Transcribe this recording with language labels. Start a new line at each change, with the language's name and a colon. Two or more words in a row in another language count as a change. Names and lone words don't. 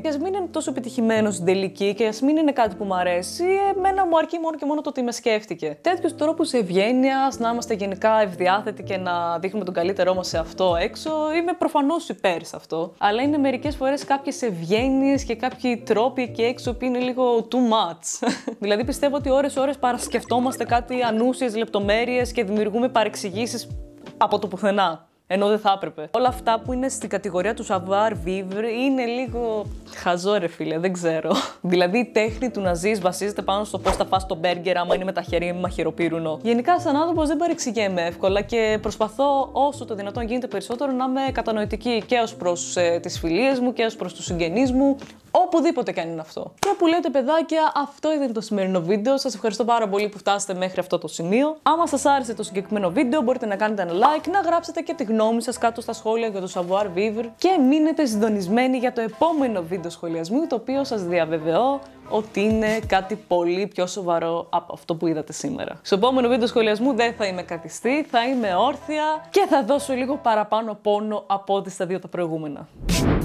Greek: Και ας μην είναι τόσο επιτυχημένο στην τελική και ας μην είναι κάτι που μου αρέσει, εμένα μου αρκεί μόνο και μόνο το ότι με σκέφτηκε. Τέτοιους τρόπους ευγένειας, να είμαστε γενικά ευδιάθετοι και να δείχνουμε τον καλύτερό μας σε αυτό έξω, είμαι προφανώς υπέρ σε αυτό. Αλλά είναι μερικές φορές κάποιες ευγένειες και κάποιοι τρόποι εκεί έξω που είναι λίγο
English: too much.
Greek: Δηλαδή πιστεύω ότι ώρες παρασκεφτόμαστε κάτι ανούσιες λεπτομέρειες και δημιουργούμε παρεξηγήσεις από το πουθενά. Ενώ δεν θα έπρεπε. Όλα αυτά που είναι στην κατηγορία του
French: savoir vivre
Greek: είναι λίγο χαζό, ρε φίλε, δεν ξέρω. Δηλαδή η τέχνη του να ζεις βασίζεται πάνω στο πώς θα φας το μπέργκερ άμα είναι με τα χέρια με μαχαιροπύρουνο. Γενικά, σαν άνθρωπος δεν παρεξηγέμαι εύκολα και προσπαθώ όσο το δυνατόν γίνεται περισσότερο να είμαι κατανοητική και ως προς τις φιλίες μου και ως προς τους συγγενείς μου. Οπουδήποτε και αν είναι αυτό. Και που λέτε, παιδάκια, αυτό ήταν το σημερινό βίντεο. Σας ευχαριστώ πάρα πολύ που φτάσατε μέχρι αυτό το σημείο. Άμα σας άρεσε το συγκεκριμένο βίντεο, μπορείτε να κάνετε ένα like, να γράψετε και τη γνώμη σας κάτω στα σχόλια για το
French: savoir vivre
Greek: και μείνετε συντονισμένοι για το επόμενο βίντεο σχολιασμού, το οποίο σας διαβεβαιώ ότι είναι κάτι πολύ πιο σοβαρό από αυτό που είδατε σήμερα. Στο επόμενο βίντεο σχολιασμού δεν θα είμαι κατιστή, θα είμαι όρθια και θα δώσω λίγο παραπάνω πόνο από ό,τι στα δύο τα προηγούμενα.